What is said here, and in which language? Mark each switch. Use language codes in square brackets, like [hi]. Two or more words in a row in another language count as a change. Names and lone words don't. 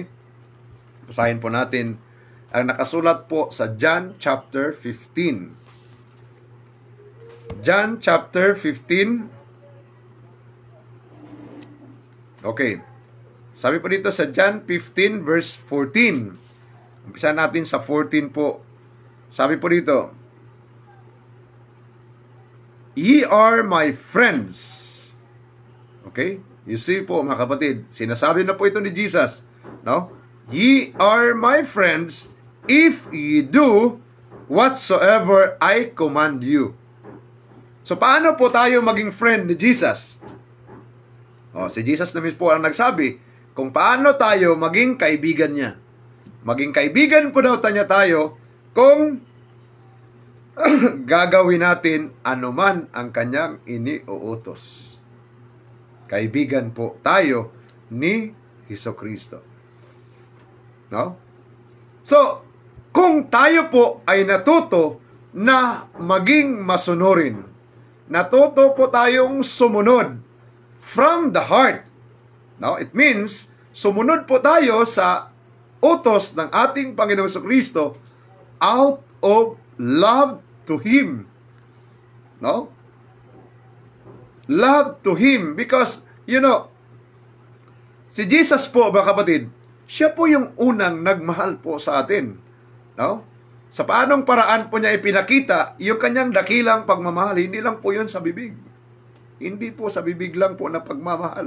[tl] Basahin po natin ang nakasulat po sa John chapter 15. John chapter 15. Okay. Sabi po dito sa John 15 verse 14. Umpisa natin sa 14 po. Sabi po dito, [en] "Ye are my friends." [tl] Okay? [en] You see [tl] po mga kapatid, sinasabi na po ito ni Jesus. No? [en] "Ye are my friends if ye do whatsoever I command you." [tl] So paano po tayo maging friend ni Jesus? Si Jesus na mismo po ang nagsabi kung paano tayo maging kaibigan niya. Maging kaibigan po daw niya tayo kung gagawin natin anuman ang kanyang iniuutos. Kaibigan po tayo ni Hesukristo. No? So, kung tayo po ay natuto na maging masunurin, natuto po tayong sumunod [en] from the heart. No? It means, [tl] sumunod po tayo sa utos ng ating Panginoong Hesukristo [en] out of love to Him. No? Love to Him. Because, [tl] si Jesus po, mga kapatid, siya po yung unang nagmahal po sa atin. No? Sa paanong paraan po niya ipinakita yung kanyang dakilang pagmamahal, hindi lang po yun sa bibig. Hindi po sa bibig lang po na pagmamahal.